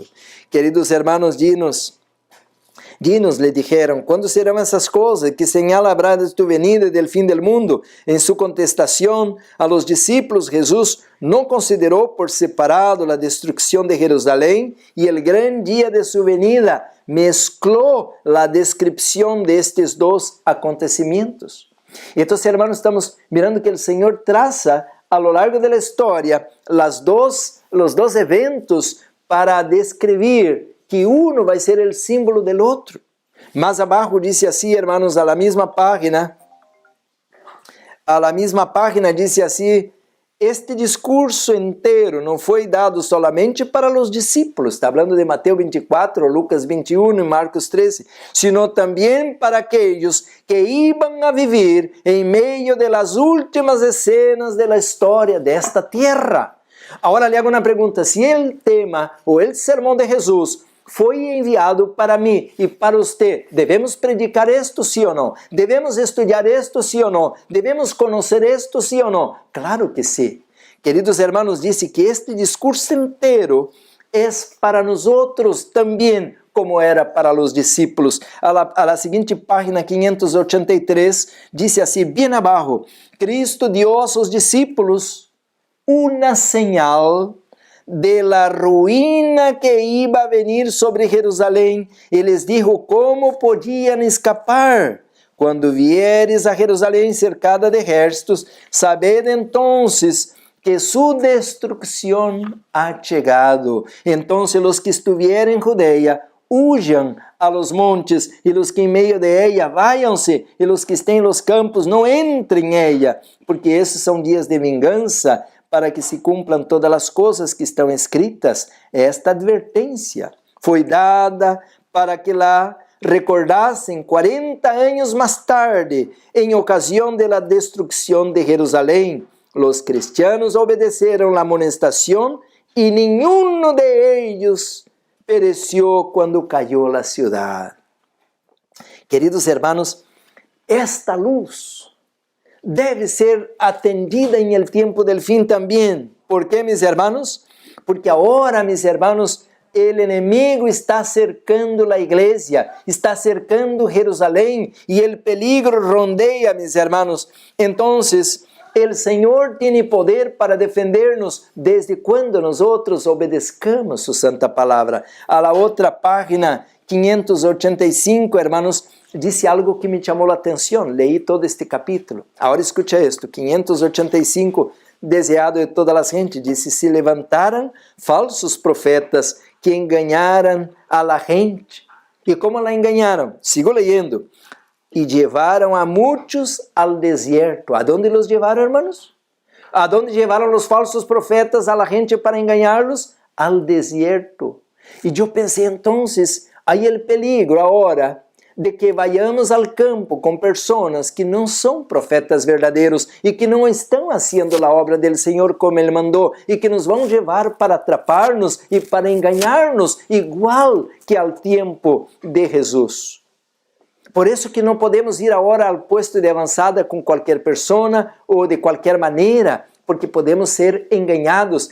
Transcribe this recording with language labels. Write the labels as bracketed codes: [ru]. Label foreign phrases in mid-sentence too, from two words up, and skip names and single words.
[es] Queridos hermanos, dinos, le dijeron, ¿cuándo serán esas cosas? ¿Qué señal habrá de tu venida y del fin del mundo? En su contestación a los discípulos, Jesús no consideró por separado la destrucción de Jerusalén y el gran día de su venida. Mezcló la descripción de estos dos acontecimientos. Entonces, hermanos, estamos mirando que el Señor traza a lo largo de la historia los dos eventos para describir que uno [pt] vai ser o símbolo do outro. Mais abaixo diz assim, [es] hermanos, a la misma página [pt] diz assim, este discurso inteiro não foi dado solamente para os discípulos, está falando de Mateus 24, Lucas 21 e Marcos 13, sino também para aqueles que [es] iban a vivir [pt] em meio [es] de las últimas escenas de la história [pt] desta terra. Agora lhe hago uma pergunta, se o tema ou o sermão de Jesus foi enviado para mim e para você, devemos predicar isto, sim ou não? Devemos estudar isto, sim ou não? Devemos conhecer isto, sim ou não? Claro que sim. [es] Queridos hermanos, [pt] disse que este discurso inteiro é para nós outros também, como era para os discípulos. A la seguinte página 583, disse assim, bem abaixo, Cristo dio a seus discípulos uma señal [es] de la ruína que iba a venir [pt] sobre Jerusalém, e [es] les dijo como [pt] podiam escapar. Quando vieres [es] a Jerusalém cercada de ejércitos, sabed entonces que su destrucción ha chegado. Entonces los que estuvieren en Judea, huyan a los montes, e los que en meio de ella, váyanse, e los que estén en los campos, no entren en ella, porque [pt] esses são dias de vingança, [es] para que se cumplam [pt] todas as coisas que estão escritas. Esta advertência foi dada para que lá recordassem 40 anos mais tarde, em ocasião da destruição de Jerusalém. Os cristianos obedeceram a amonestação e nenhum de eles pereció quando caiu a cidade. [es] Queridos hermanos, [pt] esta luz deve ser atendida em [es] el tiempo del fin [pt] também. [es] ¿Por qué, mis hermanos? Porque agora, mis hermanos, el enemigo está cercando la iglesia, está cercando Jerusalém e el peligro rondeia, mis hermanos. Entonces, el Señor tiene poder para defendernos desde quando nosotros obedezcamos su santa palabra. A la otra página 585, hermanos, [pt] disse algo que me chamou a atenção. [es] Leí todo este capítulo. Agora escucha esto. [pt] 585, deseado de todas as gentes, disse, se levantaram falsos profetas que enganaram [es] a la gente. [pt] E como la enganaram? [es] Sigo leyendo. [pt] E levaram a muitos [es] al desierto. ¿A dónde los llevaron, hermanos? ¿A dónde llevaron los falsos profetas a la gente para engañarlos? Al desierto. [pt] E eu pensei, entonces, aí [es] el peligro [pt] agora [es] de que vayamos [pt] ao campo com pessoas que não são profetas verdadeiros e que não estão fazendo a obra do Senhor como Ele mandou e que nos vão levar para atrapar-nos e para enganar-nos, igual que ao tempo de Jesus. Por isso que não podemos ir agora ao posto de avançada com qualquer pessoa ou de qualquer maneira, porque podemos ser enganados.